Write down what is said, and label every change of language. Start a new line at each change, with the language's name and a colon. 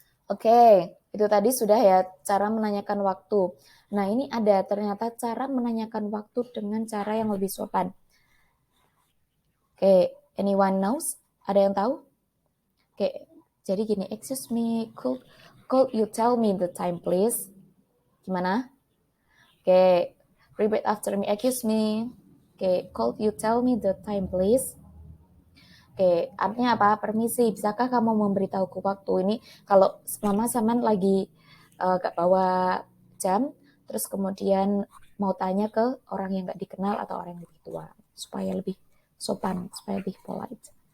Indonesian: Oke, itu tadi sudah ya cara menanyakan waktu. Nah, ini ada ternyata cara menanyakan waktu dengan cara yang lebih sopan. Oke,
English: anyone knows?
Indonesian: Ada yang tahu?
English: Oke,
Indonesian: jadi gini,
English: excuse me, could you tell me the time please?
Indonesian: Gimana?
English: Oke, repeat after me, excuse me. Oke, could you tell me the time please?
Indonesian: Oke, artinya apa? Permisi, bisakah kamu memberitahuku waktu ini? Kalau mama saman lagi gak bawa jam, terus kemudian mau tanya ke orang yang gak dikenal atau orang yang lebih tua, supaya lebih sopan, supaya lebih polite.